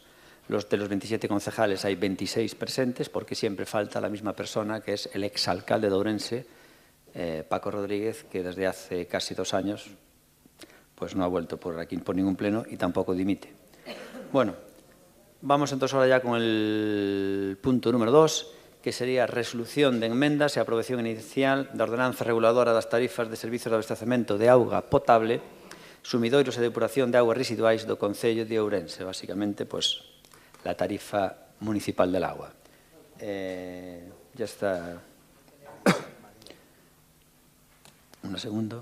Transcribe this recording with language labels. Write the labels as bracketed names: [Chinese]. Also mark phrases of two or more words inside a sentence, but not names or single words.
[Spanish] de los 27 concejales hay 26 presentes porque siempre falta la misma persona, que es el exalcalde de Ourense, Paco Rodríguez, que desde hace casi 2 años pues no ha vuelto por aquí por ningún pleno y tampoco dimite. Bueno, vamos entonces ahora ya con el punto número 2, que sería [Galician] resolución de enmendas e aprobación inicial da ordenanza reguladora das tarifas de servizos de abastecemento de auga potable, sumidoiros e depuración de augas residuais do Concello de Ourense. [Spanish] Básicamente, pues, la tarifa municipal del agua. Ya está. Un segundo.